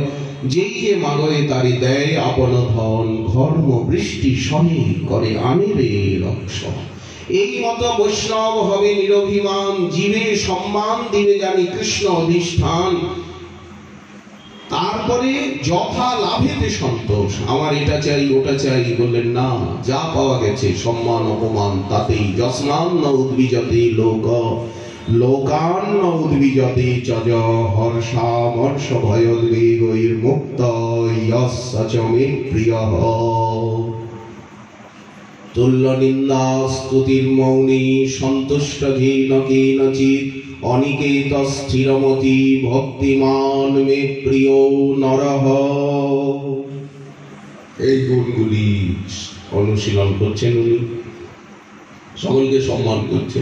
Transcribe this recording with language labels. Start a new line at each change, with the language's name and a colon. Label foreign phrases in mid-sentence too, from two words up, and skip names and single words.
Bangla: যেই যে মাগয়ে তারে দেয় আপন ধন, ঘর্ম বৃষ্টি সহে করে আনেরে রক্ষণ। এই মতো বৈষ্ণব হবে নিরভিমান, জীবে সম্মান দিবে জানি কৃষ্ণ অধিষ্ঠান। তারপরে যথা লাভেতে সন্তোষ, আমার এটা চাই ওটা চাই বললেন না, যা পাওয়া গেছে সম্মান অপমান তাতেই।
Sanskrit: যস্মান ন উদ্বিজতে লোক লোকান ন উদ্বিজতে চজ, হর্ষামর্ষ ভয়োদ্বেগৈর মুক্ত ইয়স্য চ মে প্রিয়ঃ। তুল্য নিন্দা স্তুতির মৌনী, সন্তুষ্ট যেন কেনচিৎ। অনিকেত স্থিরমতি ভক্তিমান মে প্রিয় নরঃ।
Bangla: এই গুণগুলি অনুশীলন করছেন উনি, সকলকে সম্মান করছেন।